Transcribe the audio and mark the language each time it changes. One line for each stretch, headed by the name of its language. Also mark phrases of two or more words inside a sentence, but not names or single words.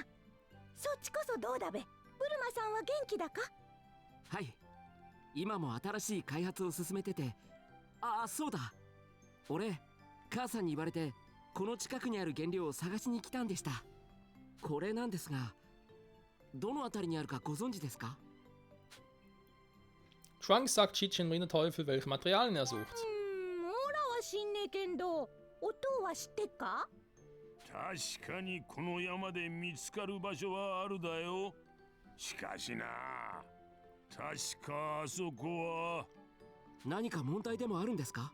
Japanese: そっちこそどうだべ。ブルマさんは元気だか。はい、今も新しい開発を進めてて。ああ、そうだ、俺母さんに言われてこの近くにある原料を探しに来たんでした。これなんですが、どの辺りにあるかご存知ですか。
German: Trunks sagt Chichi und Rinderteufel, welche Materialien er sucht.
Japanese: オラは知んねえけんど、音は知ってっか。確かにこの山で見つかる場所はあるだよ。しかしな、確かあそこは。何か問題でもあるんですか。